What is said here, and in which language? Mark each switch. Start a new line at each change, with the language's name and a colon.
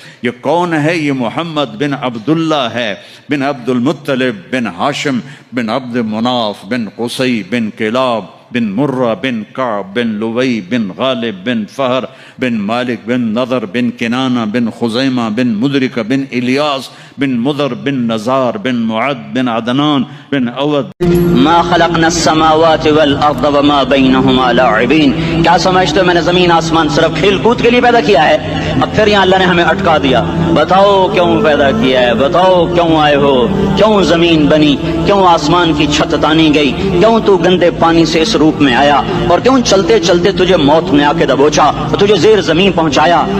Urdu: یہ کون ہے؟ یہ محمد بن عبداللہ ہے، بن عبد المطلب بن ہاشم بن عبد مناف بن قصی بن کلاب بن مرہ بن کعب بن لوی بن غالب بن فہر بن مالک بن نضر بن کنانہ بن خزیمہ بن مدرکہ بن الیاس بن مضر بن نزار بن معد بن عدنان بن اود.
Arabic: ما خلقنا السماوات والارض وما بینہما لاعبین.
Urdu: کیا سمجھتے ہو میں نے زمین آسمان صرف کھیل کود کے لیے پیدا کیا ہے؟ اب پھر یہاں اللہ نے ہمیں اٹکا دیا. بتاؤ کیوں پیدا کیا ہے، بتاؤ کیوں آئے ہو، کیوں زمین بنی، کیوں آسمان کی چھت تانی گئی، کیوں تو گندے پانی سے اس روپ میں آیا، اور کیوں چلتے چلتے تجھے موت نے آ کے دبوچا اور تجھے زیر زمین پہنچایا.